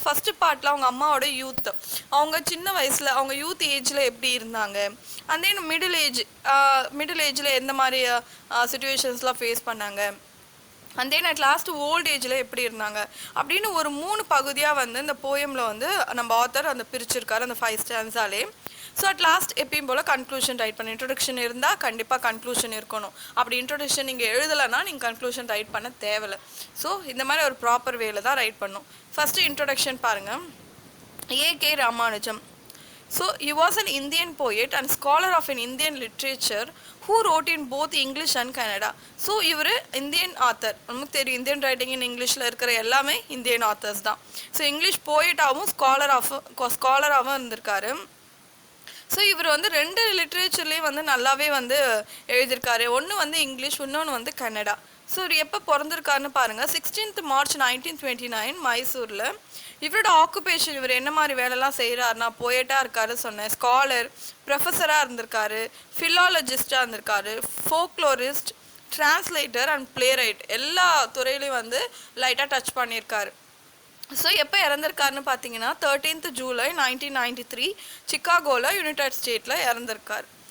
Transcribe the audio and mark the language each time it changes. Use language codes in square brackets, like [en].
[ta] First பார்ட்டில் அவங்க அம்மாவோட யூத், அவங்க சின்ன வயசில் அவங்க யூத் ஏஜில் எப்படி இருந்தாங்க, அண்ட் தென் மிடில் ஏஜில் எந்த மாதிரி சுச்சுவேஷன்ஸ்லாம் ஃபேஸ் பண்ணாங்க, and then at last volt ஏஜில் எப்படி இருந்தாங்க அப்படின்னு ஒரு 3 பகுதியாக வந்து இந்த போயமில் வந்து நம்ம ஆத்தர் அந்த பிரிச்சிருக்காரு அந்த 5 ஸ்டான்ஸாலே. ஸோ அட் லாஸ்ட் எப்பயும் போல் கன்க்ளூஷன் ரைட் பண்ண. இன்ட்ரொடக்ஷன் இருந்தால் கண்டிப்பாக கன்க்ளூஷன் இருக்கணும். அப்படி இன்ட்ரொடக்ஷன் நீங்கள் எழுதலைன்னா நீங்கள் கன்க்ளூஷன் ரைட் பண்ண தேவையில்லை. ஸோ இந்த மாதிரி ஒரு ப்ராப்பர் வேல தான் ரைட் பண்ணும். ஃபஸ்ட்டு இன்ட்ரொடக்ஷன் பாருங்கள். AK Ramanujam. [en] So he was an Indian poet and scholar of an Indian literature who wrote in both English and Kannada. [ta] So இவர் இந்தியன் ஆத்தர். நமக்கு தெரியும் இந்தியன் ரைட்டிங் இன் இங்கிலீஷில் இருக்கிற எல்லாமே இந்தியன் ஆத்தர்ஸ் தான். ஸோ இங்கிலீஷ் போயட்டாகவும் ஸ்காலராகவும் இருந்திருக்காரு. So இவர் வந்து 2 லிட்ரேச்சர்லேயும் வந்து நல்லாவே வந்து எழுதியிருக்காரு. ஒன்று வந்து இங்கிலீஷ், இன்னொன்று வந்து கன்னடா. ஸோ இவர் எப்போ பிறந்திருக்காருன்னு பாருங்கள். 16th March 1929 மைசூரில். இவரோட ஆக்குபேஷன், இவர் என்ன மாதிரி வேலைலாம் செய்கிறாருனா போயட்டாக இருக்காரு சொன்னேன், ஸ்காலர், ப்ரொஃபஸராக இருந்திருக்காரு, ஃபிலாலஜிஸ்டாக இருந்திருக்காரு, ஃபோக்லோரிஸ்ட், டிரான்ஸ்லேட்டர் அண்ட் பிளே ரைட், எல்லா துறையிலையும் வந்து லைட்டாக டச் பண்ணியிருக்காரு. ஸோ எப்போ இறந்திருக்காருன்னு பார்த்தீங்கன்னா 13th July 1993 சிக்காகோவில் யுனைடெட் ஸ்டேட்டில் இறந்திருக்கார்.